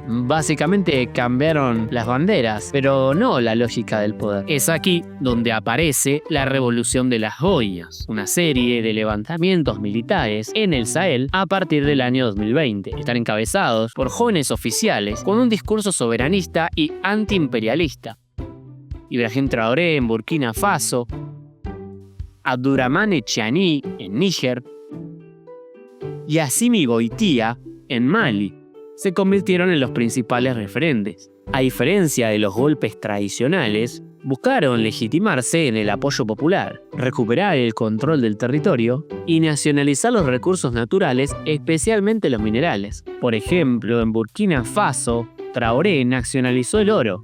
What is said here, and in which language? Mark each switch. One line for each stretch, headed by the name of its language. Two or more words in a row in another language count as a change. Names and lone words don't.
Spanish: Básicamente cambiaron las banderas, pero no la lógica del poder. Es aquí donde aparece la Revolución de las Boinas, una serie de levantamientos militares en el Sahel a partir del año 2020. Están encabezados por jóvenes oficiales con un discurso soberanista y antiimperialista. Ibrahim Traoré en Burkina Faso, Abdourahmane Tiani en Níger y Assimi Goïtia en Mali se convirtieron en los principales referentes. A diferencia de los golpes tradicionales, buscaron legitimarse en el apoyo popular, recuperar el control del territorio y nacionalizar los recursos naturales, especialmente los minerales. Por ejemplo, en Burkina Faso, Traoré nacionalizó el oro.